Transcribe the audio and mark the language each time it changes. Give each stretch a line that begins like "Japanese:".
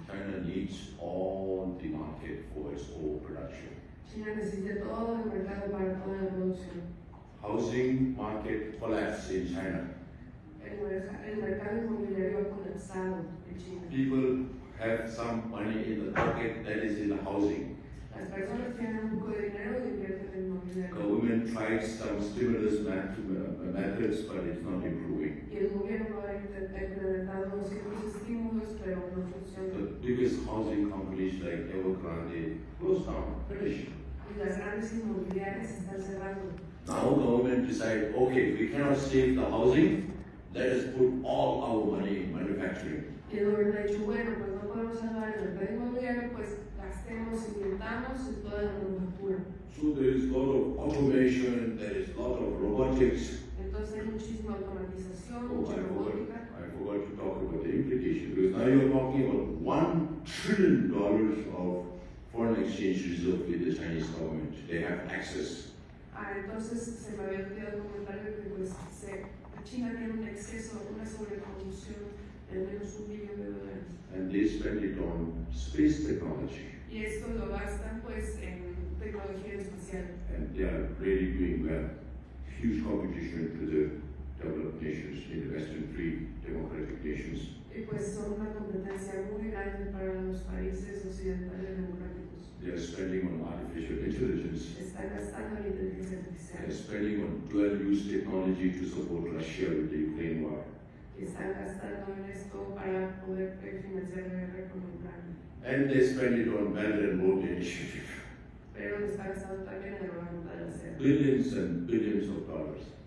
English: China needs all the market for its own production.
Spanish: China necesita todo el mercado para toda la producción.
English: Housing market collapse in China.
Spanish: El mercado inmobiliario ha colapsado en China.
English: People have some money in the pocket that is in the housing.
Spanish: Las personas tienen un poco de dinero y invierten en inmobiliario.
English: Government tried some stimulus methods, but it's not improving.
Spanish: Y el gobierno ha implementado ciertos estímulos, pero no funcionan.
English: The biggest housing companies like Evergrande closed down, finished.
Spanish: Y las grandes inmobiliarias están cerrando.
English: Now government decide, okay, we cannot save the housing, let us put all our money in manufacturing.
Spanish: Y el gobierno ha dicho, bueno, pues no podemos salvar el mercado inmobiliario, pues gastemos, invirtamos en toda la manufactura.
English: So there is a lot of automation, there is a lot of robotics.
Spanish: Entonces hay muchísima automatización, Oh, mucha robótica.
English: I forgot to talk about the implication, because now you're talking about $1 trillion of foreign exchange reserve with the Chinese government. They have access.
Spanish: Entonces se me había olvidado comentar que pues, China tiene un exceso, una sobreproducción de al menos $1 billón.
English: And they spend it on space technology.
Spanish: Y esto lo gastan pues en tecnología espacial.
English: And they are really doing well. Huge competition to the developed nations, in the Western free democratic nations.
Spanish: Y pues son una competencia muy grande para los países occidentales democráticos.
English: They are spending on artificial intelligence.
Spanish: Están gastando en inteligencia
English: They
Spanish: artificial.
English: are spending on dual-use technology to support Russia with the Ukraine war.
Spanish: Están gastando en esto para poder financiar la guerra con Ucrania.
English: And they spend it on Belt and Road Initiative.
Spanish: Pero lo están gastando también en la ruta de la seda.
English: Billions and billions of dollars.